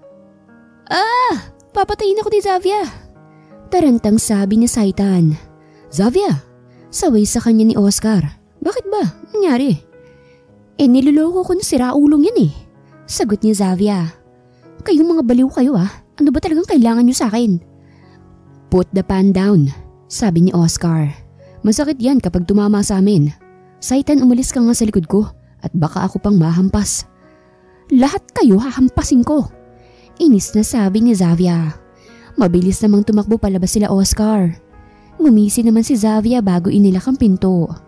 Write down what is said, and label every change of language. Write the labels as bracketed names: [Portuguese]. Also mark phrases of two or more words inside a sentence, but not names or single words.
[Filipino] Papatayin ako ni Xavia. Tarantang sabi ni Saitan. Xavia, saway sa kanya ni Oscar. Bakit ba? Nangyari? Niloloko ko na siraulong yan eh. Sagot ni Xavia. Kayong mga baliw kayo Ano ba talagang kailangan niyo sa akin? [English] Put the pan down, [Filipino] sabi ni Oscar. Masakit yan kapag tumama sa amin. Saitan, umalis ka nga sa likod ko at baka ako pang mahampas. Lahat kayo hahampasin ko. Inis na sabi ni Xavia. Mabilis namang tumakbo palabas sila Oscar. Ngumisi naman si Xavia bago inilak ang pinto.